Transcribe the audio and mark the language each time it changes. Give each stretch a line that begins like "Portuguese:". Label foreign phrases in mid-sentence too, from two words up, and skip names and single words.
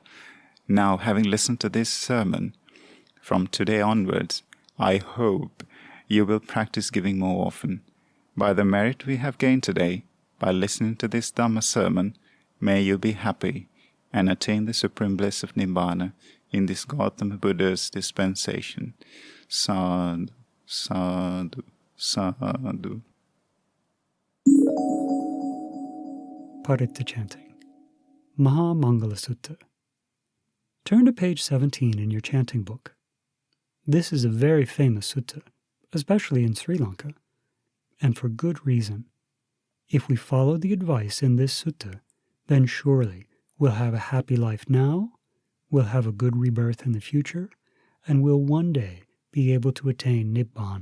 English: Now, having listened to this sermon, from today onwards, I hope you will practice giving more often. By the merit we have gained today, by listening to this Dhamma sermon, may you be happy and attain the supreme bliss of Nibbana in this Gautama Buddha's dispensation.
Pali: Sadhu, sadhu, sadhu.
English: Paritta chanting. Maha Mangala Sutta. Turn to page 17 in your chanting book. This is a very famous sutta, especially in Sri Lanka, and for good reason. If we follow the advice in this sutta, then surely we'll have a happy life now, we'll have a good rebirth in the future, and we'll one day be able to attain Nibbana.